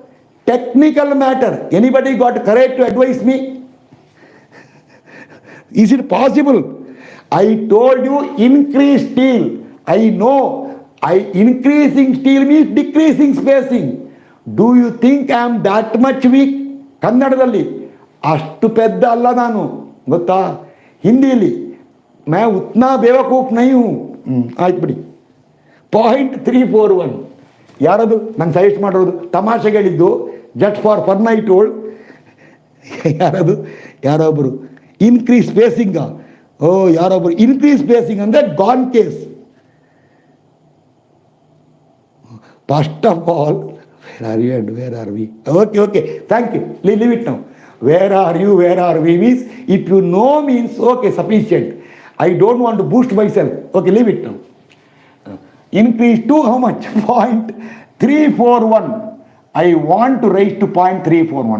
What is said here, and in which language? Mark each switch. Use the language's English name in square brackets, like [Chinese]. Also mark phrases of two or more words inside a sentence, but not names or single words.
[English] Technical matter. Anybody got courage to advise me? Is it possible? I told you increase steel. I know. Increasing steel means decreasing spacing. Do you think I am that much weak? [Kannada] ಕನ್ನಡದಲ್ಲಿ ಅಷ್ಟು ಪೆದ್ದ ಅಲ್ಲ ನಾನು, ಗೊತ್ತಾ? [Hindi] ಹಿಂದಿಯಲ್ಲಿ मैं उतना बेवकूफ नहीं हूँ. [Kannada] ಆಯ್ತು ಬಿಡಿ. 0.341 ಯಾರದು ನಂಗೆ ಸಜೆಸ್ಟ್ ಮಾಡೋದು? ತಮಾಷೆಗೆ ಹೇಳಿದ್ದು, [English] just for fun I told. [Kannada] ಯಾರದು? ಯಾರೊಬ್ಬರು [English] increase spacing. [Kannada] ಓ, ಯಾರೊಬ್ಬರು [English] increase spacing [Kannada] ಅಂದರೆ [English] gone case. first of all, where are you and where are we? okay, thank you. leave it now. where are you, where are we means if you know means okay, sufficient. I don't want to boost myself. Okay, leave it now. Increase to how much? 0.341. I want to raise to 0.341.